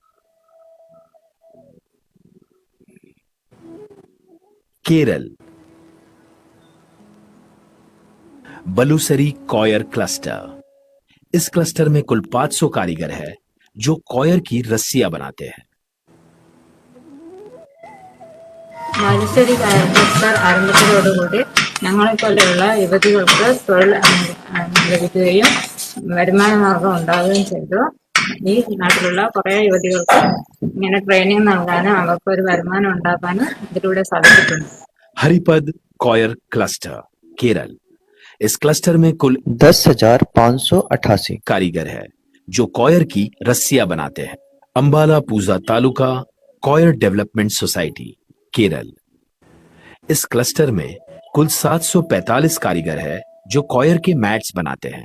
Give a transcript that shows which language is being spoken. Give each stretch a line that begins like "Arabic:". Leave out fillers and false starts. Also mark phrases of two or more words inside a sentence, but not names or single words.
Hindi: केरल। बलुसरी कॉयर क्लस्टर। इस क्लस्टर में कुल 500 कारीगर है जो कॉयर की रस्सियां बनाते हैं।
Malayalam: ബാലുശ്ശേരി ക്ലസ്റ്റർ ആരംഭിച്ചതോടുകൂടി ഞങ്ങളെപ്പോലെയുള്ള യുവതികൾക്ക് തൊഴിൽ ലഭിക്കുകയും വരുമാന മാർഗം ഉണ്ടാവുകയും ചെയ്തു. ഈ നാട്ടിലുള്ള കുറെ യുവതികൾക്ക് ഇങ്ങനെ ട്രെയിനിങ് നൽകാനും അവർക്ക് ഒരു വരുമാനം ഉണ്ടാക്കാനും ഇതിലൂടെ സാധിച്ചിട്ടുണ്ട്.
Hindi: हरिपद कॉयर क्लस्टर केरल। इस क्लस्टर में कुल 10,588 कारीगर है जो कॉयर की रस्सियां बनाते हैं। अंबाला पूजा तालुका कॉयर डेवलपमेंट सोसाइटी केरल। इस क्लस्टर में कुल 745 कारीगर है जो कॉयर के मैट्स बनाते हैं।